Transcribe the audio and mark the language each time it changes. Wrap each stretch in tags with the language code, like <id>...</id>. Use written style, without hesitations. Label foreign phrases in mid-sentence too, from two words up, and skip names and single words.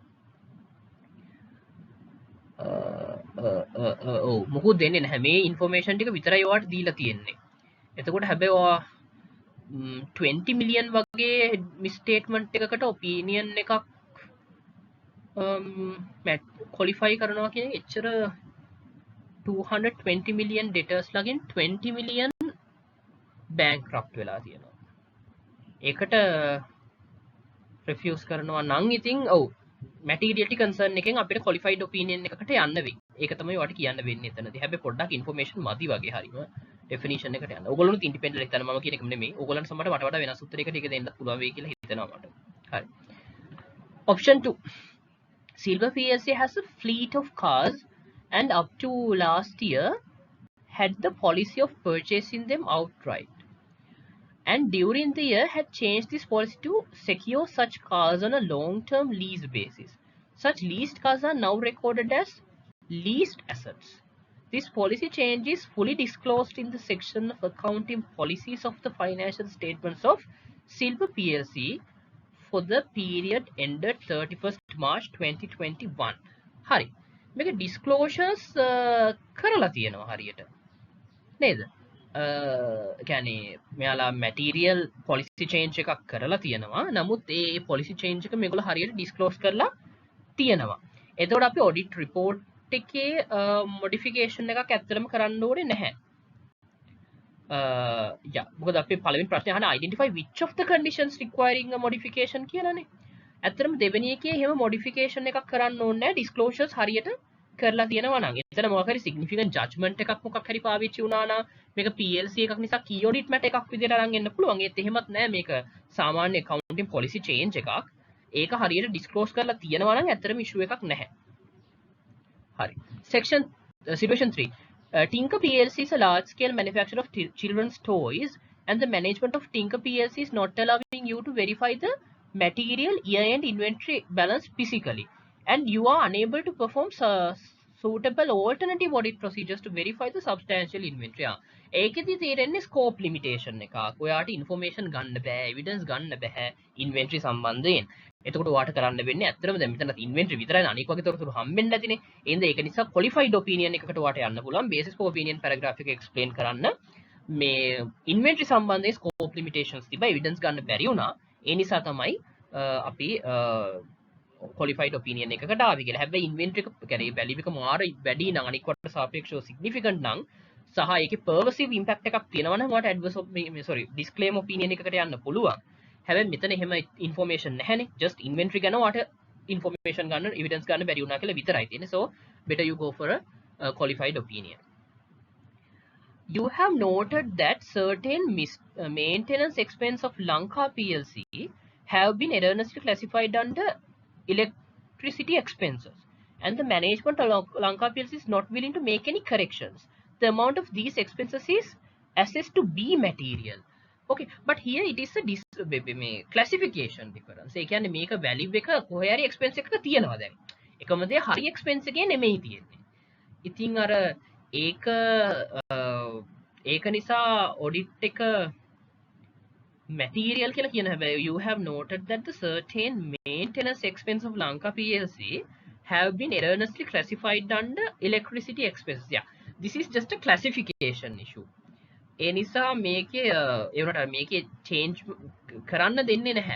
<si>ඔව් මොකුත් දෙන්නේ නැහැ. මේ information ටික විතරයි ඔයාලට දීලා තියෙන්නේ. එතකොට හැබැයි ඔයා 20 million වගේ misstatement එකකට opinion එකක් qualify කරනවා කියන එක එච්චර</si> <en>220 million debtors</en> <si>ලගෙන්</si> <en>20 million bankrupt</en> <si>වෙලා තියෙනවා. ඒකට refuse කරනවා නම් ඉතින් ඔව්</si> <en>materiality concern</en> <si>එකෙන් අපිට</si> <en>qualified opinion</en> <si>එකකට යන්න වෙයි. ඒක තමයි ඔයාලට කියන්න වෙන්නේ එතනදී. හැබැයි පොඩ්ඩක් ඉන්ෆෝමේෂන් මදි වගේ හරිම ඩෙෆිනිෂන් එකට යන්න. ඕගොල්ලොනුත් ඉන්ඩිපෙන්ඩන්ට් හිතන්න මම කියන එක නෙමෙයි. ඕගොල්ලන්ට සමහරට වඩා වෙනස් උත්තරයකට ඒක දෙන්න පුළුවන් වෙයි කියලා හිතනවා මට. හරි.</si> <en>Option 2. Silver PLC has a fleet of cars and up to last year had the policy of purchasing them outright. And during the year had changed this policy to secure such cars on a long-term lease basis. Such leased cars are now recorded as leased assets. This policy change is fully disclosed in the section of accounting policies of the financial statements of Silver PLC for the period ended 31st March 2021.</en> <si>හරි. මේක disclosures කරලා තියෙනවා හරියට. නේද? කියන්නේ මෙයාලා</si> <en>material policy change</en> <si>එකක් කරලා තියෙනවා. නමුත් ඒ</si> <en>policy change</en> <si>එක මේගොල්ලෝ හරියට ඩිස්ක්ලෝස් කරලා තියෙනවා. එතකොට අපි</si> <en>audit report</en> <si>එකේ මොඩිෆිකේෂන් එකක් ඇත්තටම කරන්න ඕනේ නැහැ. මොකද අපි පළවෙනි ප්‍රශ්නේ අහන</si> <en>identify which of the conditions requiring a modification කියලානේ.</en> <si>ඇත්තටම දෙවෙනි එකේ එහෙම මොඩිෆිකේෂන් එකක් කරන්න ඕනේ නැහැ. ඩිස්ක්ලෝසර්ස් හරියට කරලා තියෙනවා නම් එතන මොකක් හරි</si> <en>significant judgment</en> <si>එකක් මොකක් හරි පාවිච්චි වුණා නම් මේක PLC එකක් නිසා</si> <en>key audit matter</en> <si>එකක් විදිහට අරන් එන්න පුළුවන්. ඒත් එහෙමත් නෑ මේක සාමාන්‍ය</si> <en>accounting policy change</en> <si>එකක්. ඒක හරියට disclose කරලා තියෙනවා නම් ඇත්තටම issue එකක් නැහැ. හරි.</si> <en>Situation 3. Tinker PLC is a large-scale manufacturer of children's toys, and the management of Tinker PLC is not allowing you to verify the material year-end inventory balance physically, and you are unable to perform suitable alternative audit procedures to verify the substantial inventory.</en> <si>ඒකෙදි තේරෙන්නේ</si> <en>scope limitation</en> <si>එකක්. ඔයාට information ගන්න බෑ, evidence ගන්න බෑ inventory සම්බන්ධයෙන්. එතකොට ඔයාට කරන්න වෙන්නේ ඇත්තටම දැන් මෙතන inventory විතරයි අනික වගේ තොරතුරු හම්බෙන්නේ නැතිනේ. එහෙනම් ඒක නිසා</si> <en>qualified opinion</en> <si>එකකට ඔයාට යන්න පුළුවන්.</si> <en>basis for opinion paragraph</en> <si>එක explain කරන්න මේ inventory සම්බන්ධයෙන්</si> <en>scope limitations</en> <si>තිබ්බා evidence ගන්න බැරි වුණා. ඒ නිසා තමයි අපි</si> <en>qualified opinion</en> <si>එකකට ආවි කියලා. හැබැයි inventory එක කියන්නේ value එක මාර වැඩි නම් අනික් වට සාපේක්ෂව significant නම් සහ ඒකේ</si> <en>pervasive impact</en> <si>එකක් තියෙනවා නම් ඔයාලට</si> <en>adverse disclaimer opinion</en> <si>එකකට යන්න පුළුවන්. හැබැයි මෙතන එහෙම information නැහැනේ.</si> <en>just inventory</en> <si>ගැන ඔයාලට information ගන්න evidence ගන්න බැරි වුණා කියලා විතරයි තියෙන්නේ.</si> <en>so better you go for a qualified opinion. You have noted that certain maintenance expense of Lanka PLC have been erroneously classified under electricity expenses, and the management of Lanka PLC is not willing to make any corrections. The amount of these expenses is assessed to be material. Okay, but here it is a classification difference.</en> <si>ඒ කියන්නේ මේක value එක කොහේ හරි expense එකක තියෙනවා දැන්. එකම දේ හරි expense එකේ නෙමෙයි තියෙන්නේ. ඉතින් අර ඒක නිසා audit එක material කියලා කියන හැබැයි</si> <en>you have noted that the certain maintenance expense of Lanka PLC have been erroneously classified under electricity expenses. Yeah, this is just a classification issue.</en> <si>ඒ නිසා මේකේ ඒ වුණාට මේකේ change කරන්න දෙන්නේ නැහැ.</si>